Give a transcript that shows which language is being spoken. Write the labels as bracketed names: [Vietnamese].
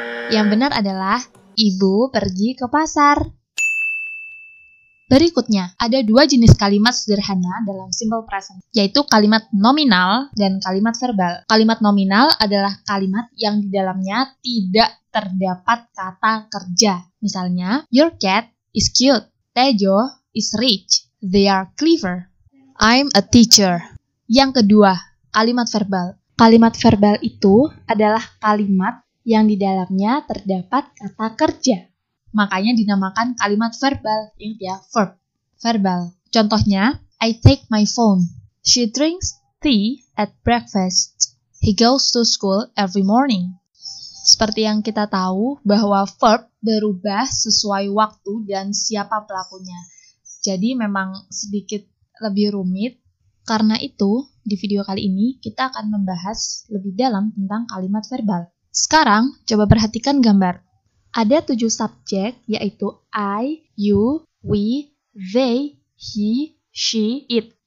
[Indonesian] Yang benar adalah, ibu pergi ke pasar. Berikutnya, ada 2 jenis kalimat sederhana dalam simple present, yaitu kalimat nominal dan kalimat verbal. Kalimat nominal adalah kalimat yang di dalamnya tidak terdapat kata kerja. Misalnya, [English] your cat is cute, Tejo is rich, they are clever, I'm a teacher. [Indonesian] Yang kedua, kalimat verbal. Kalimat verbal itu adalah kalimat yang di dalamnya terdapat kata kerja. Makanya dinamakan kalimat verbal. Ingat ya, verb. Verbal. Contohnya, [English] I take my phone. She drinks tea at breakfast. He goes to school every morning. [Indonesian] Seperti yang kita tahu bahwa verb berubah sesuai waktu dan siapa pelakunya. Jadi memang sedikit lebih rumit. Karena itu, di video kali ini kita akan membahas lebih dalam tentang kalimat verbal. Sekarang, coba perhatikan gambar. Ada 7 subjek, yaitu I, you, we, they, he, she, it.